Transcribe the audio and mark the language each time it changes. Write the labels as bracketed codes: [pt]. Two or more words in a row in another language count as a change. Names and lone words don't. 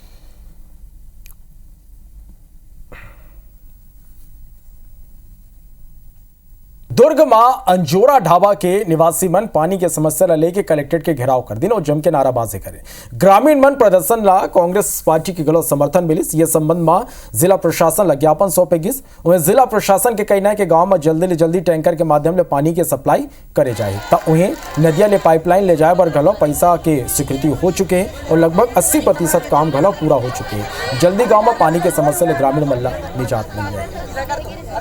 [hne] दुर्ग मां अंजोरा ढाबा के निवासी मन पानी के समस्या लेके कलेक्ट्रेट के घेराव कर दिन और जम के नाराबाजी करे। ग्रामीण मन प्रदर्शन ला कांग्रेस पार्टी की गलत समर्थन मिलिस। ये संबंध में जिला प्रशासन ला ज्ञापन सौंपे गिस। वहीं जिला प्रशासन के कहना है कि गांव में जल्दी ले जल्दी टैंकर के माध्यम से पानी के सप्लाई करे जाए, तब उन्हें नदिया ले पाइपलाइन ले जाए पर गलो पैसा के स्वीकृति हो चुके हैं और लगभग 80% काम गलो पूरा हो चुके हैं। जल्दी गाँव में पानी के समस्या ले ग्रामीण मन ला निजात मिल जाएगी।